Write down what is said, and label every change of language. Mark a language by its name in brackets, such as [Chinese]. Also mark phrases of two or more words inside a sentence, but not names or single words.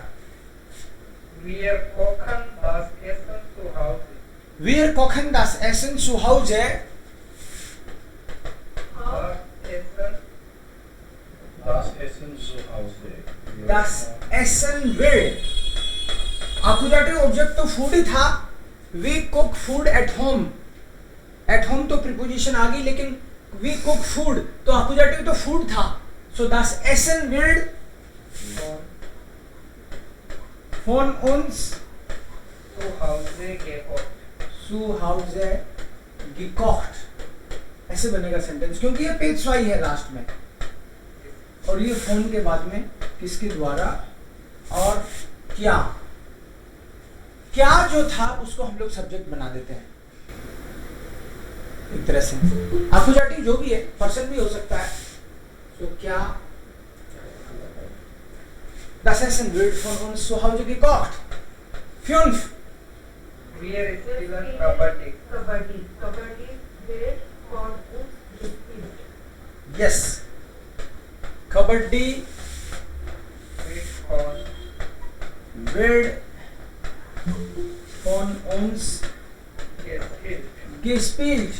[German] Wir kochen das Essen zu Hause. Wir kochen das Essen zu Hause. Das Essen zu Hause. Das Essen wird. [English] Accusative object [Hindi] तो फूड ही था. [English] We cook food at home. At home [Hindi] तो प्रीपोजिशन आ गई, लेकिन [English] we cook food [Hindi] तो accusative तो फूड था. [German] So das Essen wird von uns zu Hause gekocht. [Hindi] ऐसे बनेगा सेंटेंस, क्योंकि ये पेज वाई है लास्ट में, और ये फोन के बाद में किसके द्वारा और क्या. क्या जो था उसको हम लोग सब्जेक्ट बना देते हैं एक तरह से. एक्यूजेटिव जो भी है, पर्सन भी हो सकता है. तो क्या [German] Das Essen wird von uns zu Hause gekocht. 5. Wir spielen Kabaddi. Kabaddi wird von uns gespielt. Yes. Kabaddi wird von uns gespielt.